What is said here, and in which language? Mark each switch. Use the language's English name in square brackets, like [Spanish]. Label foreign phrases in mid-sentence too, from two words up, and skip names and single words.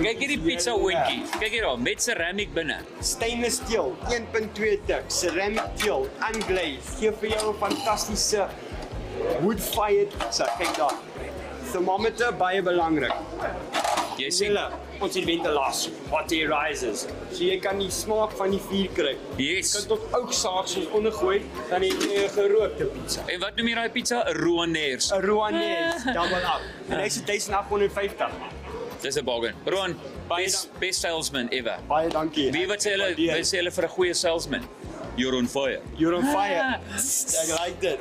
[Afrikaans] Kyk hierdie pizza oontjie. Kyk hier daar, met ceramic binne. [English] Stainless steel, 1.2 dik, ceramic steel, unglazed. [Afrikaans] Gee vir jou 'n fantastiese [English] wood-fired pizza. [Afrikaans] Kyk daar. Thermometer baie belangrik. Jy sien, ons het ventilasie, [English] hot air rises. [Afrikaans] So jy kan die smaak van die vuur kry. Yes. Jy kan tot ouksaaks ondergooi, dan het jy 'n gerookte pizza. En wat noem jy daai pizza? 'n Roaneers. 'n Roaneers, [English] double up. [Afrikaans] En hy's 1850. Dis 'n bargain. Roan, [English] best salesman ever. [Afrikaans] Baie dankie. Wie wat sê hulle vir 'n goeie salesman? [English] You're on fire. You're on fire. [Afrikaans] Ek like dit.